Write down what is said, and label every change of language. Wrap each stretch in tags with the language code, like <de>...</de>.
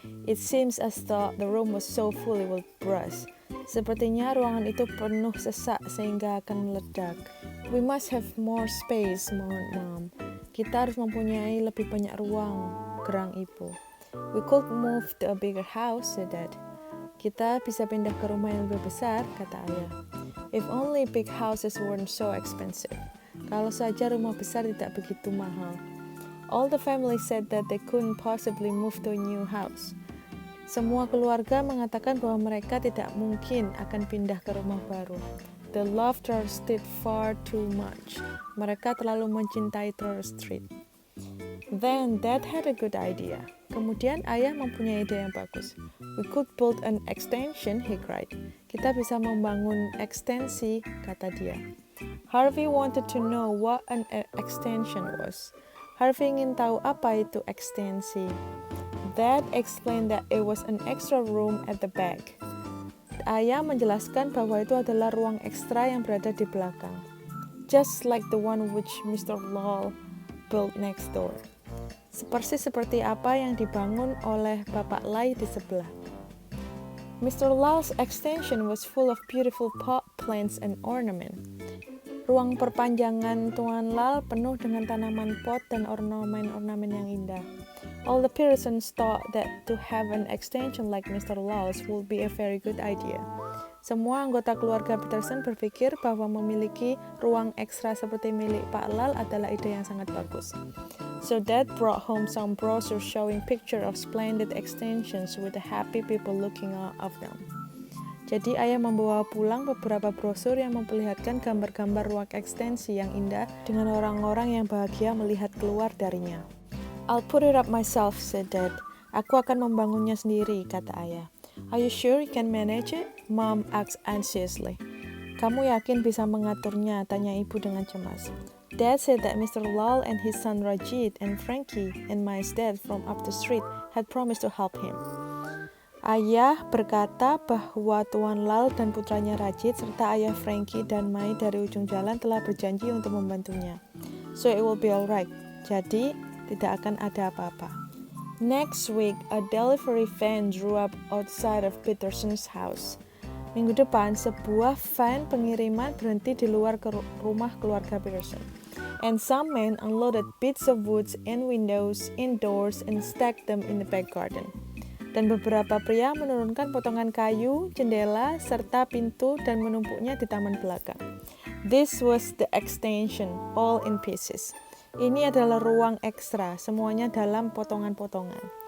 <en>It seems as though the room was so full it would burst.</en> <id>Sepertinya ruangan itu penuh sesak sehingga akan meledak.</id> <en>We must have more space, Mom.</en> <id>Kita harus mempunyai lebih banyak ruang, gerang ibu.</id> <en>We could move to a bigger house, said Dad.</en> <id>Kita bisa pindah ke rumah yang lebih besar, kata ayah.</id> <en>If only big houses weren't so expensive.</en> <id>Kalau saja rumah besar tidak begitu mahal.</id> <en>All the family said that they couldn't possibly move to a new house.</en> <id>Semua keluarga mengatakan bahwa mereka tidak mungkin akan pindah ke rumah baru.</id> <en>They loved Trotter Street far too much.</en> <id>Mereka terlalu mencintai Trotter Street.</id> <en>Then Dad had a good idea.</en> <id>Kemudian ayah mempunyai ide yang bagus.</id> <en>We could build an extension, he cried.</en> <id>Kita bisa membangun ekstensi, kata dia.</id> <en>Harvey wanted to know what an extension was.</en> <id>Harvey ingin tahu apa itu ekstensi.</id> <en>Dad explained that it was an extra room at the back.</en> <id>Ayah menjelaskan bahwa itu adalah ruang ekstra yang berada di belakang.</id> <en>Just like the one which Mr. Lowell built next door.</en> <id>Persis seperti apa yang dibangun oleh Bapak Lai di sebelah.</id> <en>Mr. Lowell's extension was full of beautiful pot plants and ornament.</en> <id>Ruang perpanjangan Tuan Lal penuh dengan tanaman pot dan ornamen-ornamen yang indah.</id> <en>All the Petersons thought that to have an extension like Mr. Lowell's would be a very good idea.</en> <id>Semua anggota keluarga Peterson berpikir bahwa memiliki ruang ekstra seperti milik Pak Lal adalah ide yang sangat bagus.</id> <en>So Dad brought home some brochures showing pictures of splendid extensions with the happy people looking out of them.</en> <id>Jadi ayah membawa pulang beberapa brosur yang memperlihatkan gambar-gambar ruang ekstensi yang indah dengan orang-orang yang bahagia melihat keluar darinya.</id> <en>I'll put it up myself, said Dad.</en> <id>Aku akan membangunnya sendiri, kata ayah.</id> <en>Are you sure you can manage it? Mom asked anxiously.</en> <id>Kamu yakin bisa mengaturnya? Tanya ibu dengan cemas.</id> <en>Dad said that Mr. Lal and his son Rajit and Frankie and my dad from up the street had promised to help him.</en> <id>Ayah berkata bahwa Tuan Lal dan putranya Rajit serta ayah Frankie dan Mai dari ujung jalan telah berjanji untuk membantunya.</id> <en>So it will be alright.</en> <id>Jadi, tidak akan ada apa-apa.</id> <en>Next week, a delivery van drew up outside of Peterson's house.</en> <id>Minggu depan, sebuah van pengiriman berhenti di luar rumah keluarga Peterson.</id> <en>And some men unloaded bits of woods and windows indoors and stacked them in the back garden.</en> <id>Dan beberapa pria menurunkan potongan kayu, jendela, serta pintu dan menumpuknya di taman belakang.</id> <en>This was the extension, all in pieces.</en> <id>Ini adalah ruang ekstra, semuanya dalam potongan-potongan.</id>